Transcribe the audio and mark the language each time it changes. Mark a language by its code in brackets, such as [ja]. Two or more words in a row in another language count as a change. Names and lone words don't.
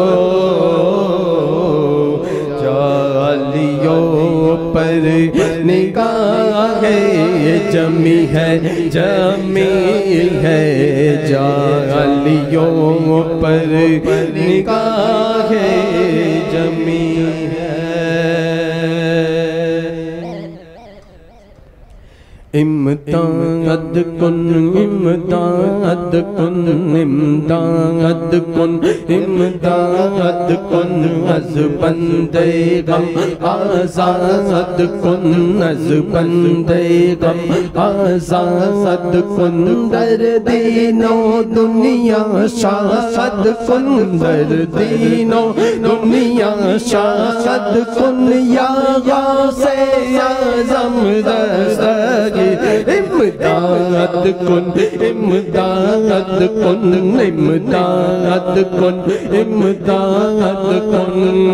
[ur] جالیوں پر نگاہ جمی ہے جالیوں پر نگاہ جمی ہے [fa] امداد کن امداد کن امداد کن امداد کن از بندے غم آزاد کن از بندے غم آزاد کن در دین و دنیا شاد کن در دین و دنیا شاد کن یا غوث اعظم دستگیر امداد کن امداد کن امداد کن امداد کن